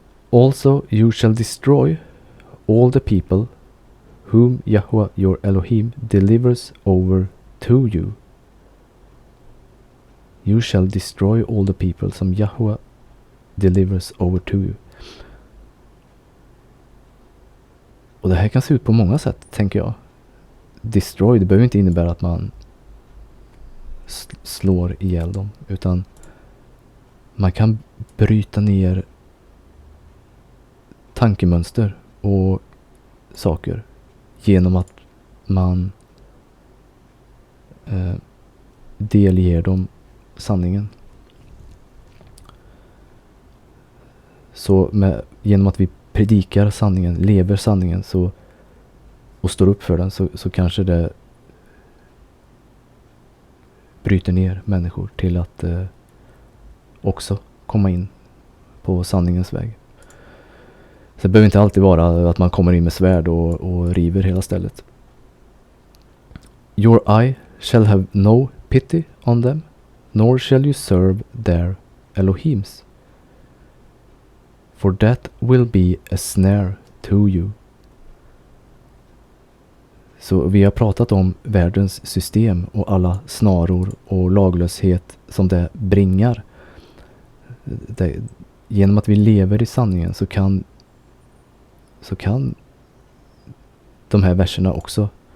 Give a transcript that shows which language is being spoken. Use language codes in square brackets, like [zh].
[en] Also you shall destroy all the people whom Yahweh your Elohim delivers over to you. You shall destroy all the people [sv] som [en] Yahweh delivers over to you. [sv] Och det här kan se ut på många sätt, tänker jag. Destroy, det behöver inte innebära att man slår ihjäl dem, utan man kan bryta ner tankemönster och saker genom att man delger dem sanningen. Så genom att vi predikar sanningen, lever sanningen och står upp för den, så kanske det bryter ner människor till att också komma in på sanningens väg. Så det behöver inte alltid vara att man kommer in med svärd och river hela stället. [en] Your eye shall have no pity on them, nor shall you serve their Elohims. For that will be a snare to you. [sv] Så vi har pratat om världens system och alla snaror och laglöshet som det bringar. Genom att vi lever i sanningen så kan de här verserna också.